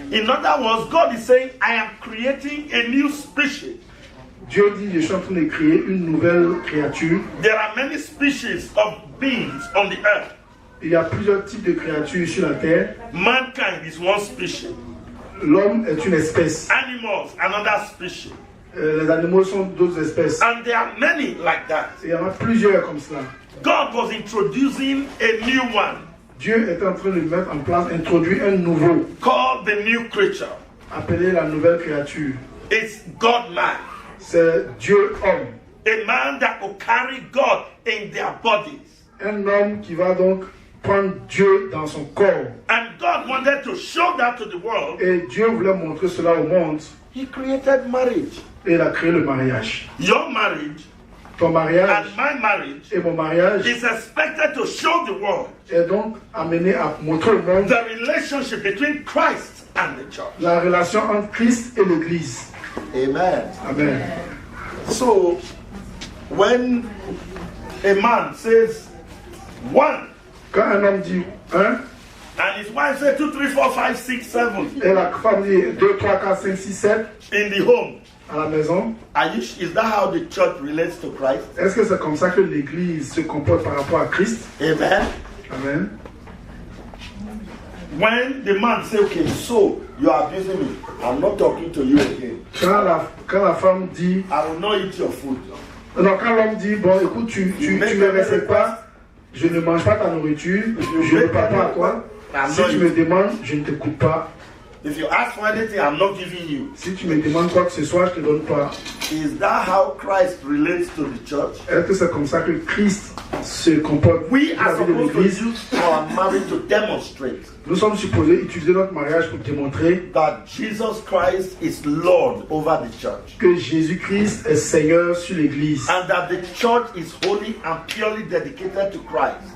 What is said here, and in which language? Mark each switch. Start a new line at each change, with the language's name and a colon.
English: In other words, God is saying, I am creating a new species.
French: Dieu dit, je suis en train de créer une nouvelle créature.
English: There are many species of beings on the earth.
French: Il y a plusieurs types de créatures sur la terre.
English: Mankind is one species.
French: L'homme est une espèce.
English: Animals, another species.
French: Les animaux sont d'autres espèces.
English: And there are many like that.
French: Il y en a plusieurs comme cela.
English: God was introducing a new one
French: Dieu est en train de mettre en place, introduire un nouveau,
English: called the new creature.
French: appelé la nouvelle créature.
English: It's God-man.
French: C'est Dieu homme.
English: A man that will carry God in their bodies.
French: Un homme qui va donc prendre Dieu dans son corps.
English: And God wanted to show that to the world.
French: Et Dieu voulait montrer cela au monde.
English: He created marriage.
French: Et il a créé le mariage.
English: Your marriage
French: Ton mariage
English: and my marriage
French: et mon mariage
English: is expected to show the world
French: est donc amené à montrer au monde
English: the relationship between Christ and the church.
French: la relation entre Christ et l'Église.
English: Amen. Amen. So, when a man says one,
French: Quand un homme dit 1,
English: and his wife says 2, 3, 4, 5, 6, 7
French: et la femme dit 2, 3, 4, 5, 6, 7
English: in the home,
French: à la maison,
English: is that how the church relates to Christ?
French: est-ce que c'est comme ça que l'Église se comporte par rapport à Christ?
English: Amen. Amen. When the man says, okay, so you are abusing me, I'm not talking to you again.
French: Quand la femme dit,
English: I will not eat your food.
French: non, quand l'homme dit, bon, écoute, tu ne me respectes pas, je ne mange pas ta nourriture, je ne parle pas à toi. Si tu me demandes, je ne t'écoute pas.
English: If you ask for anything, I'm not giving you.
French: Si tu me demandes quoi que ce soit, je ne te donne pas.
English: Is that how Christ relates to the church?
French: Est-ce que c'est comme ça que Christ se comporte
English: We
French: dans la
English: are
French: vie de
English: supposed to
French: l'Église.
English: use our marriage to demonstrate
French: Nous sommes supposés utiliser notre mariage pour démontrer
English: that Jesus Christ is Lord over the church.
French: que Jésus-Christ est Seigneur sur l'Église
English: And that the church is holy and purely dedicated to Christ.